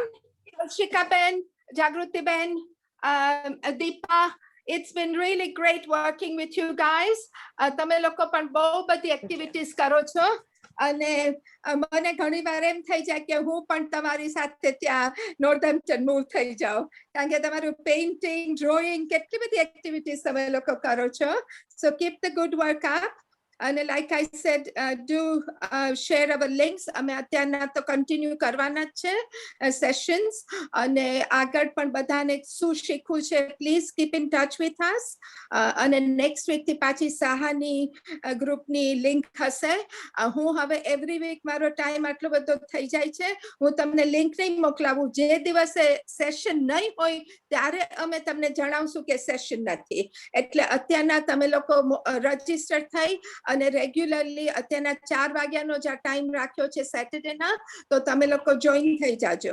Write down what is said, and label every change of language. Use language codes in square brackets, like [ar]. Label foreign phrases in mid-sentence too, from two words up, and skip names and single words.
[en] Shika Ben, Jagruti Ben, Deepa. It's been really great working with you guys. [gu] તમે લોકો પણ બહુ બધી એક્ટિવિટીઝ કરો છો અને મને ઘણી વાર એમ થઈ જાય કે હું પણ તમારી સાથે ત્યાં નોર્ધમ્પ્ટન મૂવ થઈ જાઉં કારણ કે તમારું પેઇન્ટિંગ, ડ્રોઈંગ કેટલી બધી એક્ટિવિટીઝ તમે લોકો કરો છો. [en] So keep the good work up. And like I said, do share our links. [gu] અમે અત્યારના તો continue કરવાના જ છે sessions. અને આગળ પણ બધાને શું શીખવું છે, [en] please keep in touch with us. [gu] અને [en] next week [gu] થી પાછી સાહાની ગ્રુપની લિંક હશે. હું હવે [en] every week [gu] મારો ટાઈમ આટલો બધો થઈ જાય છે, હું તમને લિંક નહીં મોકલાવું. જે દિવસે સેશન નહીં હોય ત્યારે અમે તમને જણાવશું કે સેશન નથી. એટલે અત્યારના તમે લોકો રજીસ્ટર થઈ અને રેગ્યુલરલી અત્યારના 4 વાગ્યાનો જે ટાઈમ રાખ્યો છે સેટરડેના, તો તમે લોકો જોઈન થઈ જાજો.